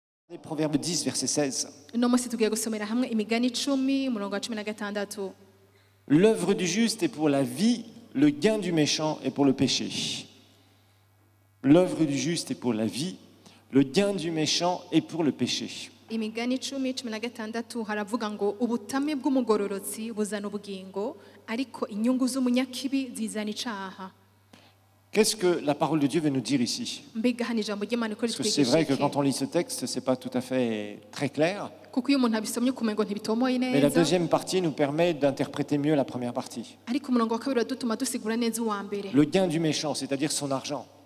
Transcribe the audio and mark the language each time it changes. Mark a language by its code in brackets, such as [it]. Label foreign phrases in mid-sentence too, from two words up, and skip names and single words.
[fr] Proverbe 10, verset 16. L'œuvre du juste est pour la vie, le gain du méchant est pour le péché. L'œuvre du juste est pour la vie, le gain du méchant est pour le péché. [rn] Imigani 10:16 haravuga ngo ubutame bw'umugororotsi buzana ubugingo ariko inyungu z'umunyakibi zizana icaha. [fr] Qu'est-ce que la parole de Dieu veut nous dire ici? Parce que c'est vrai que quand on lit ce texte, ce n'est pas tout à fait très clair. Mais la deuxième partie nous permet d'interpréter mieux la première partie. Le gain du méchant, c'est-à-dire son argent.